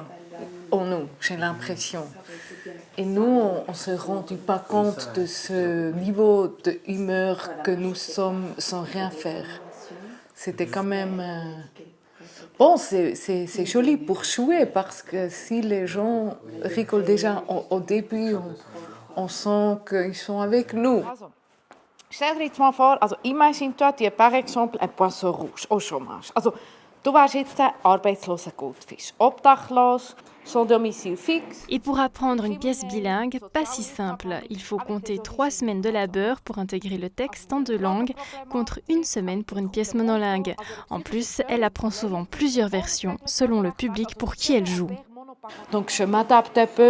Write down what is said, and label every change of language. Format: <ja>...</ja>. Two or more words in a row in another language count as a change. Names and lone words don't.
<fr>En nous, j'ai l'impression. Et nous, on ne se rend pas compte de ce niveau de humeur que nous sommes sans rien faire. C'était quand même... Bon, c'est joli pour jouer parce que si les gens rigolent déjà au début, on sent qu'ils sont avec nous.</fr> <de>Also, stell dir jetzt mal vor, also</de> <fr>imagine-toi, tu es par exemple un poisson rouge au chômage.</fr> <de>Also, du wärst jetzt ein arbeitsloser Goldfisch, obdachlos,</de> <fr>sans domicile fixe. Et pour apprendre une pièce bilingue, pas si simple. Il faut compter 3 semaines de labeur pour intégrer le texte en 2 langues, contre 1 semaine pour une pièce monolingue. En plus, elle apprend souvent plusieurs versions, selon le public pour qui elle joue. Donc je m'adapte un peu.</fr>